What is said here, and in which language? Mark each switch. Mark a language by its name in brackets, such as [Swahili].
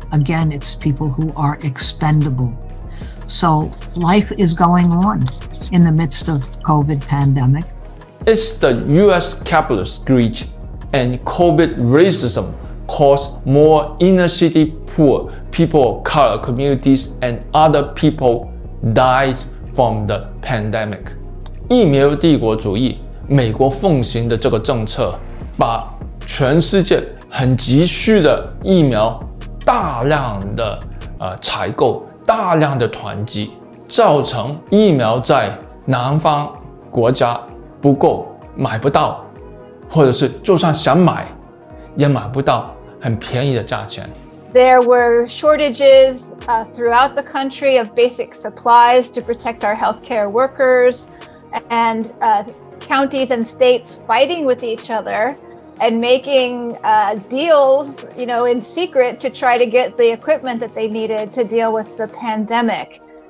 [English] Again, it's people who are expendable. So life is going on in the midst of COVID pandemic. It's the US capitalist greed and COVID racism caused more inner city poor people of color communities and other people died from the pandemic. [Chinese] 疫苗帝国主义，美国奉行的这个政策，把全世界很急需的疫苗大量的采购，大量的囤积，造成疫苗在南方国家不够，买不到，或者是就算想买，也买不到很便宜的价钱。 [English] There were shortages throughout the country of basic supplies to protect our healthcare workers, and counties and states fighting with each other and making deals, in secret to try to get the equipment that they needed to deal with the pandemic.